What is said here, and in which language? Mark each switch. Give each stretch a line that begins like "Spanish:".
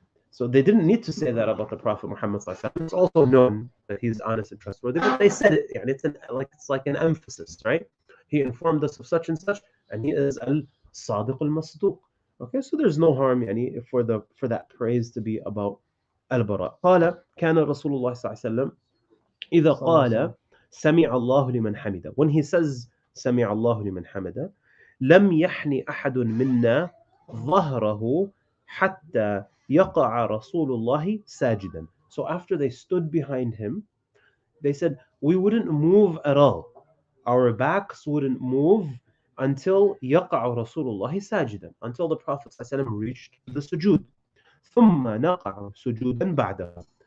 English: So they didn't need to say that about the Prophet Muhammad sallallahu alaihi wasallam. It's also known that he's honest and trustworthy, but they said it. And it's like an emphasis, right? He informed us of such and such, and he is al-Sadiq al-Masduq. Okay, so there's no harm for that praise to be about al-Bara.
Arabic: قال كان رسول الله صلى الله عليه وسلم إذا قال سمع الله لمن حمده.
English: When he says
Arabic: سمع الله لمن حمده, لم يحن أحد منا ظهره حتى يقع رسول الله ساجدا.
English: So after they stood behind him, they said, we wouldn't move at all. Our backs wouldn't move until
Arabic: يقع رسول الله ساجدا,
English: until the Prophet ﷺ reached the sujood.
Arabic: ثم نقع سجودا بعده.